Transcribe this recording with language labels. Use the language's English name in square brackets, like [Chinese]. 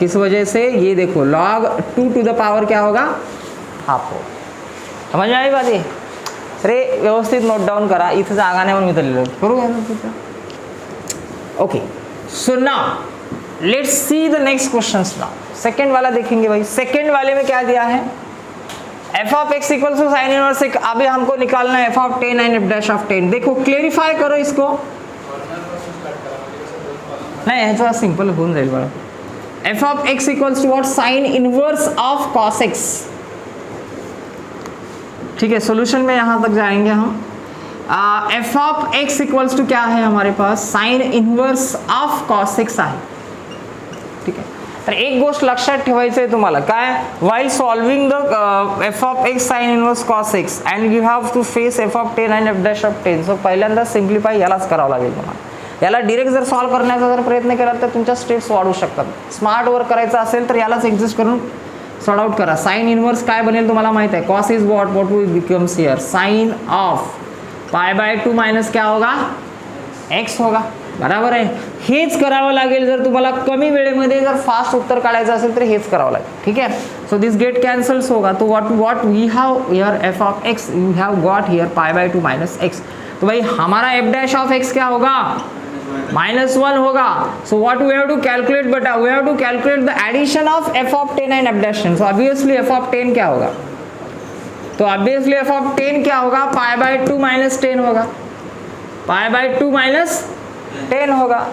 [Hindi] किस वजह से, ये देखो log 2 टू द पावर क्या होगा हाफ हो, समझ में आई बात ये, [Marathi] अरे व्यवस्थित नोट डाउन करा, इथे जागा नाही म्हणून मी तर लिहिलं, करू okay. [English] So now let's see the next questions. [Hindi] Now second वाला देखेंगे भाई, सेकंड वाले में क्या दिया है, f of x equal to sine inverse, अभी हमको निकालना है f of 10 and f dash of 10। देखो क्लेरिफाई करो इसको, नहीं है [Marathi] थोड़ा सिंपल होऊन जाईल [Hindi] बड़ा, f of x equals to what, sine inverse of cos x, ठीक है। सॉल्यूशन में यहाँ तक जाएंगे हम, f of x equals to क्या है हमारे पास, sine inverse of cos x आहे, ठीक है। [Marathi] तर एक गोष्ट लक्षात ठेवायचं आहे तुम्हाला, काय, [English] while solving the f of x sine inverse cos x and you have to face f of 10 and f dash of 10, [Marathi] so पहिल्यांदा सिम्प्लिफाय यालाच करावं लागेल तुम्हाला, याला डायरेक्ट जर सॉल्व करण्याचा जर प्रयत्न केला तर तुमच्या स्टेप्स वाढू शकतात, स्मार्ट वर्क करायचं असेल तर यालाच एक्झिस्ट करून सॉर्ट आउट करा। साइन इनवर्स काय बनेल तुम्हाला माहित है, [English] cos is what will becomes here sine of pi by 2 minus क्या होगा x होगा, [Marathi] बरोबर आहे. हेच करावं लागेल जर तुम्हाला कमी वेळेमध्ये जर फास्ट उत्तर काढायचं असेल तर हेच करावं लागेल. [Hindi] ठीक है. सो दिस गेट कैंसल्स होगा. [English] तो what we have here f of x you have got here pi by 2 minus x. [Hindi] तो भाई हमारा एफ डैश ऑफ एक्स क्या होगा, -1 होगा. [English] So what we have to calculate बेटा, we have to calculate the addition of f of 10 and f dash 10. [Hindi] So obviously F of 10 क्या होगा, तो ऑब्वियसली एफ ऑफ 10 क्या होगा, पाई बाय 2 माइनस 10 होगा, पाई बाय 2 माइनस 10 होगा.